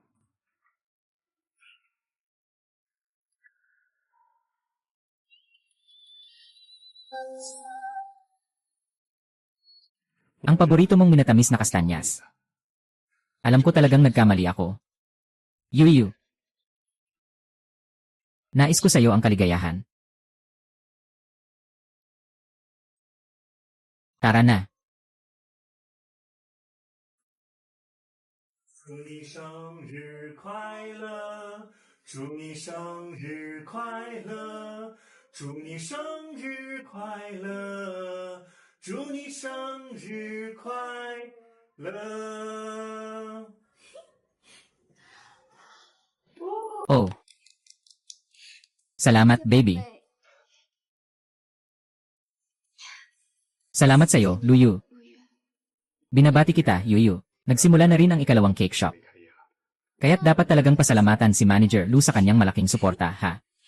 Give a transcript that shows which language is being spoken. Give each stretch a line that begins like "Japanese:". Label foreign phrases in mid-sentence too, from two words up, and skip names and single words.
Filipino: Ang paborito mong minatamis na kastanyas. Alam ko talagang nagkamali ako. Yuyu. Nais ko sa'yo ang kaligayahan. Tara na.
Chinese: 祝你生日快乐，祝你生日快乐，祝你生日快乐，祝你生日快乐。 Oh.
Filipino: Salamat, baby. Salamat sa'yo, Luyu. Binabati kita, Yuyu. Nagsimula na rin ang ikalawang cake shop. Kaya't dapat talagang pasalamatan si Manager Lu sa kanyang malaking suporta, ha?